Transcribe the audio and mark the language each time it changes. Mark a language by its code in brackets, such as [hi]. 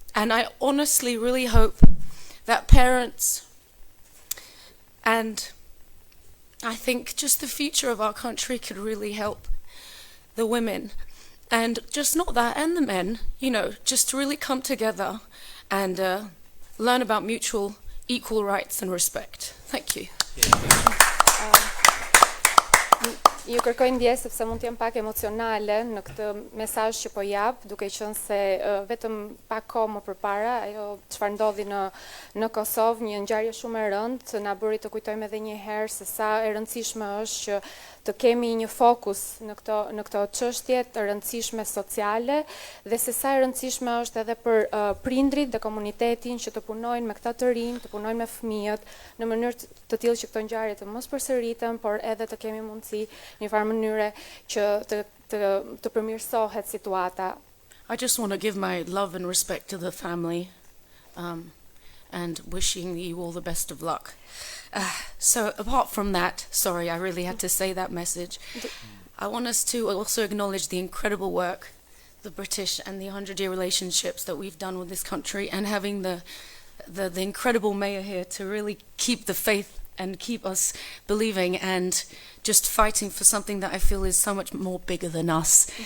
[en] And I honestly really hope that parents and I think just the future of our country could really help the women. And just not that, and the men, you know, just to really come together and learn about mutual equal rights and respect. Thank you. [sq] Ju kërkoj ndjesë sepse mund të jem pak emocionale në këtë mesazh që po jap, duke qenë se vetëm pak kohë më përpara ajo çfarë ndodhi në Kosovë, një ngjarje shumë e rëndë, na bëri të kujtojmë edhe një herë se sa e rëndësishme është që të kemi një fokus në këto çështje të rëndësishme sociale dhe se sa e rëndësishme është edhe për prindrit dhe komunitetin që të punojnë me këta të rinj, të punojnë me fëmijët në mënyrë të tillë që këto ngjarje të mos përsëriten, por edhe të kemi mundësi në një farë mënyre që të përmirësohet situata. [en] I just want to give my love and respect to the family and wishing you all the best of luck. So apart from that, sorry, I really had to say that message. I want us to also acknowledge the incredible work, the British and the 100-year relationships that we've done with this country, and having the incredible mayor here to really keep the faith and keep us believing and just fighting for something that I feel is so much more bigger than us.